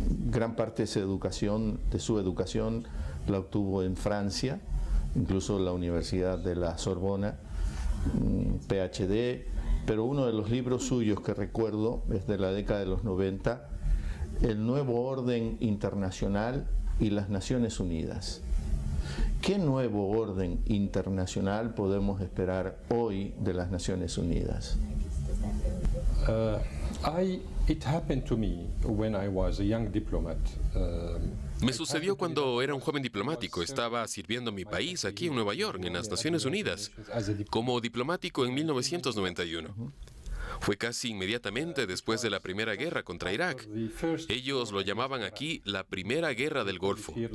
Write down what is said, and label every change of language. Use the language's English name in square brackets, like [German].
[Spanish] gran parte de su educación la obtuvo en Francia, incluso la Universidad de la Sorbona, PhD, pero uno de los libros suyos que recuerdo es de la década de los 90, El Nuevo Orden Internacional y las Naciones Unidas. ¿Qué nuevo orden internacional podemos esperar hoy de las Naciones Unidas? [English] It happened to me when I was a young diplomat. [Spanish] Me sucedió cuando era un joven diplomático. Estaba sirviendo a mi país aquí en Nueva York, en las Naciones Unidas, como diplomático en 1991. Fue casi inmediatamente después de la Primera Guerra contra Irak. Ellos lo llamaban aquí la Primera Guerra del Golfo.